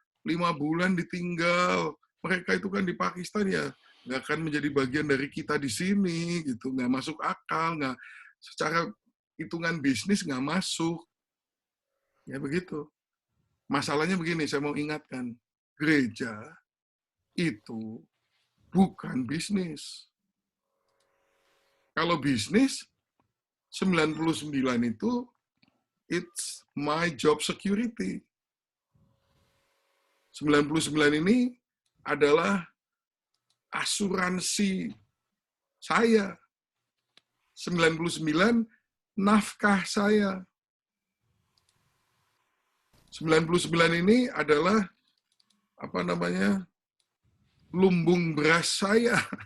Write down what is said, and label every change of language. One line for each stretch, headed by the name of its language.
Indonesian: 5 bulan ditinggal. Mereka itu kan di Pakistan ya, nggak akan menjadi bagian dari kita di sini, gitu. Nggak masuk akal, nggak secara hitungan bisnis nggak masuk. Ya begitu. Masalahnya begini, saya mau ingatkan. Gereja itu bukan bisnis. Kalau bisnis, 99 itu,
English: it's my job security.
Indonesian: 99 ini adalah asuransi saya. 99 nafkah saya. 99 ini adalah lumbung beras saya.